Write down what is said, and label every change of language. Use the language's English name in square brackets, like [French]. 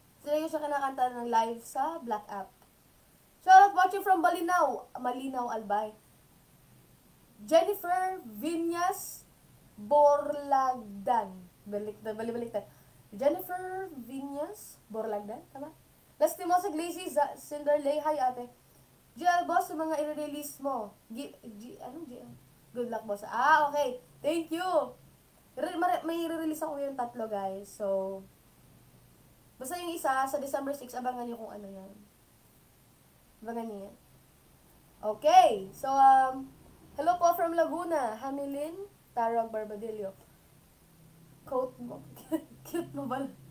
[Filipino] So, yung siya kinakanta ng live sa Black app. [English] Shoutout watching from Malinaw, Albay. [Filipino] Jennifer Viñas Borlagdan. Baliktad. Jennifer Viñas Borlagdan, tama? Lastimosa Glacy Cinderlay, hi ate. GL boss, sa mga i-release mo. [English] GL? Good luck boss. Okay. Thank you. [Filipino] May i-release ako yung 3, guys. So, basta yung isa, sa December 6, abangan nyo kung ano yan. Abangan nyo yan. Okay. So, hello po from Laguna. Hamilin Tarog Barbadillo. Coat mo. Cute mo ba?